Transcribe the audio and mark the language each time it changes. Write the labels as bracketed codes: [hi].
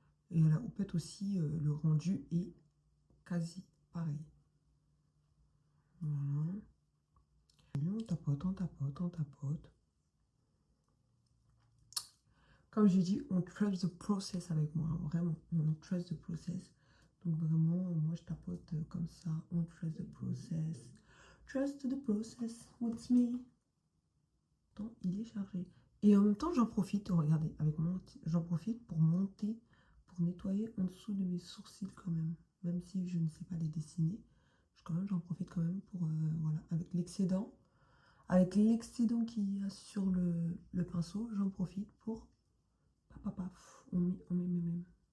[fr] Et à la houppette aussi, le rendu est quasi pareil. Voilà. Et on tapote, on tapote, on tapote. Comme j'ai dit, on [en] trust the process [fr] avec moi, vraiment, on trust the process. Donc vraiment, moi je tapote comme ça, on [en] trust the process. Trust the process, what's me? [fr] Attends, il est chargé. Et en même temps, j'en profite, regardez, avec mon, j'en profite pour monter, pour nettoyer en dessous de mes sourcils quand même. Même si je ne sais pas les dessiner, j'en profite quand même pour, voilà, avec l'excédent. Avec l'excédent qu'il y a sur le pinceau, j'en profite pour on met.